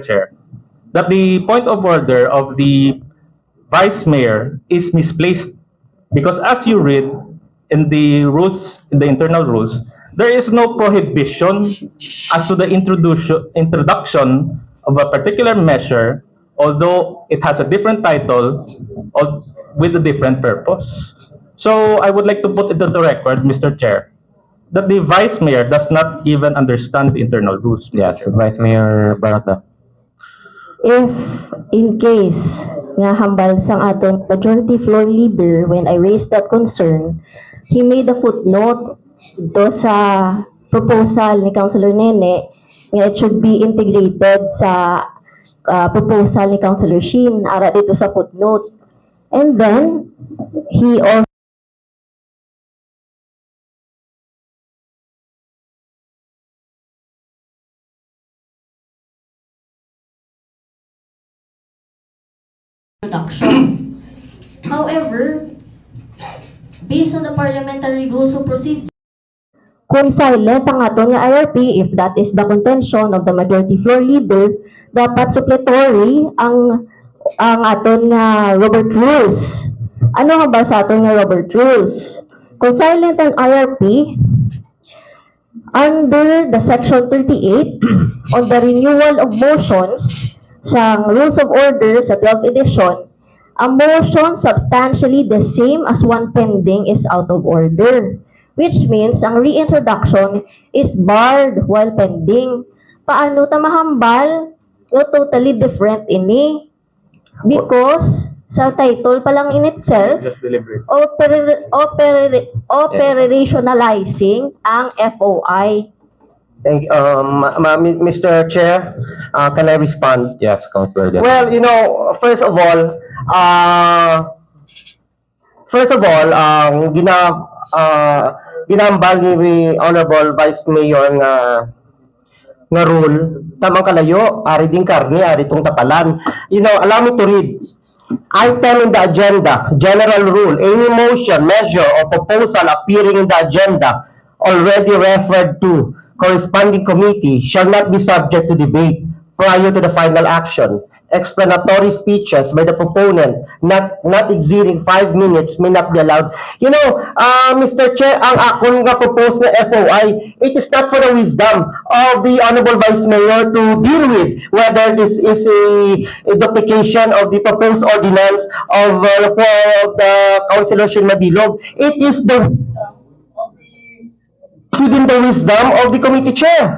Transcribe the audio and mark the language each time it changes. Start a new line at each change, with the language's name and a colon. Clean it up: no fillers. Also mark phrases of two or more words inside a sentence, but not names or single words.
English: Chair, that the point of order of the Vice Mayor is misplaced because as you read in the rules, in the internal rules, there is no prohibition as to the introduction of a particular measure, although it has a different title or with a different purpose. So I would like to put it on the record, Mr. Chair, that the Vice Mayor does not even understand the internal rules. Mr. Yes, Chair. Vice Mayor Barata. If in case
Hiligaynon: nga hambal sang atong
English: majority floor leader, when I raised that concern, he made a footnote
Hiligaynon: do sa
English: proposal ni Councilor Nene nga it should be integrated sa proposal ni Councilor Shin
Hiligaynon: ara dito sa
English: footnote. And then he also introduction. However, based on the parliamentary rules of procedure,
Hiligaynon: kung silent ang aton nga IRP,
English: if that is the contention of the majority floor leader,
Hiligaynon: dapat supplementary ang aton nga Robert Rules. Ano nga ba sa aton nga Robert Rules? Kung silent ang IRP,
English: under the section 38 on the renewal of motions sa Rules of Order sa 12th edition, a motion substantially the same as one pending is out of order, which means ang reintroduction is barred while pending.
Hiligaynon: Paano ta mahambal? No,
English: totally different ini. Because sa title
Hiligaynon: pa lang
English: in itself, Just deliberate. operationalizing ang FOI. Thank Mr. Chair, can I respond? Yes, Councilor Dela. Well, you know, first of all,
Hiligaynon: ang ginambal ni Honorable Vice Mayor nga rule, tamang kalayo, ari ding karne, ari tong tapalan.
English: You know, allow me to read. Item in the agenda, general rule, any motion, measure, or proposal appearing in the agenda already referred to corresponding committee shall not be subject to debate prior to the final action. Explanatory speeches by the proponent not exceeding 5 minutes may not be allowed. You know, Mr. Chair,
Hiligaynon: ang akong nga
English: propose na FOI, it is not for the wisdom of the Honorable Vice Mayor to deal with whether this is a duplication of the proposed ordinance of the Councilor Shin Mabilog. It is within the wisdom of the committee chair.